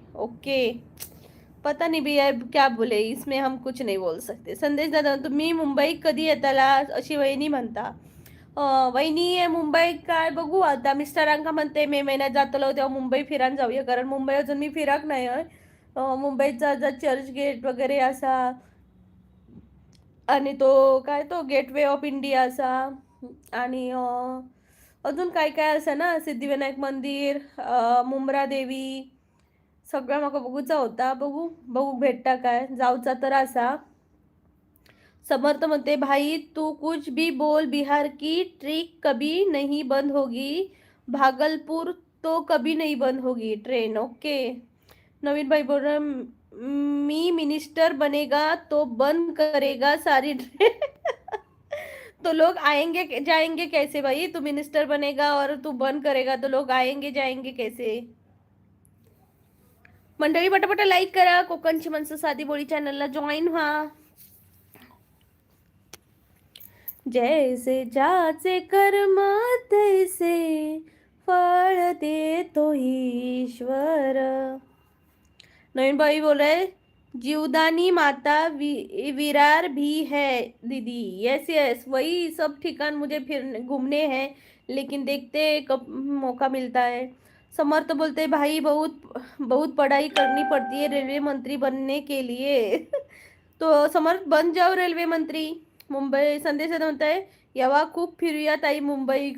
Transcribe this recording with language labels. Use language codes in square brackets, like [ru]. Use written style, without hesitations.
[hi] Okay पता नहीं भैया क्या बोले, इसमें हम कुछ नहीं बोल सकते. [mr] संदेश दादा तुम्ही मुंबई कधी येताला अशी वहिनी म्हणता. वहिनी मुंबई काय बघू आता. मिस्टरांका म्हणते मे महिन्यात जातलो तेव्हा मुंबई फिरायला जाऊया, कारण मुंबई अजून मी फिराक नाही. मुंबईचा चर्च गेट वगैरे असा आणि तो काय तो गेटवे ऑफ इंडिया असा आणि अजून काय काय असं ना, सिद्धिविनायक मंदिर, मुंब्रा देवी, सगळं म्हाका बघूचा होता. बघू भेटता काय, जाऊचा तर असा. समर्थ म्हणते [hi] भाई तू कुछ भी बोल, बिहार की ट्रिक कभी नहीं बंद होगी, भागलपुर तो कभी नहीं बंद होगी ट्रेन. ओके नवीन भाई बोल रहा मी मिनिस्टर बनेगा तो बंद करेगा सारी ट्रेन. तो लोग आएंगे जाएंगे कैसे भाई? तू मिनिस्टर बनेगा और तू बंद करेगा तो लोग आएंगे जाएंगे कैसे? [mr] मंडळी पटापट लाईक करा. कोकणची माणसं साधी बोळी चॅनलला जॉईन व्हा. जैसे जाचे कर्म तैसे फळ देतो ईश्वर. [hi] नवीन भाई बोल रहे जीवदानी माता विरार भी है दीदी. यस यस वही सब ठिकान मुझे फिर घूमने हैं, लेकिन देखते कब मौका मिलता है. समर्थ बोलते भाई बहुत पढ़ाई करनी पड़ती है रेलवे मंत्री बनने के लिए. तो समर्थ बन जाओ रेल्वे मंत्री. [mr] मुंबई संदेश म्हणत आहे यावा खूप फिरूया ताई मुंबई.